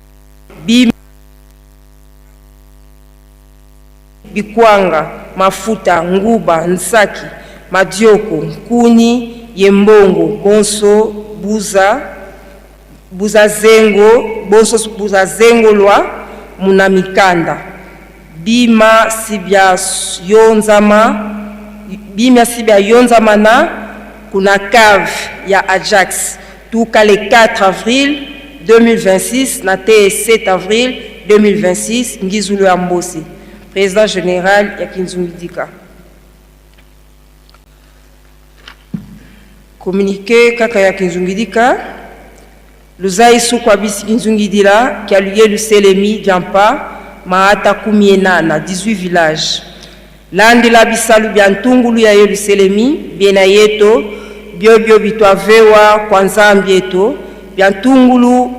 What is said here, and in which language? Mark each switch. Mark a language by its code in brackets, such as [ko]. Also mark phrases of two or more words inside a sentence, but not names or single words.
[kg] bikwanga mafuta nguba nsaki madioko nkuni yembongo bonso buza zengo bonso buza zengolwa muna mikanda bima sibya yonzama na kuna cave ya Ajax tuka [fr] le 4 avril 2026 [kg] na te [fr] 7 avril 2026 [kg] ngizulu ya Mbosi [fr] président général [kg] ya Kinjungidika. Communiqué kaka ya Kinjungidika luzai sukwa bisi Kinjungidila kia luye luselemi Diampa maata 18 villages landi la bisalu biantungulu ya Yeluselemi biena yeto biobio bitwavewa kwa Nzambieto biantungulu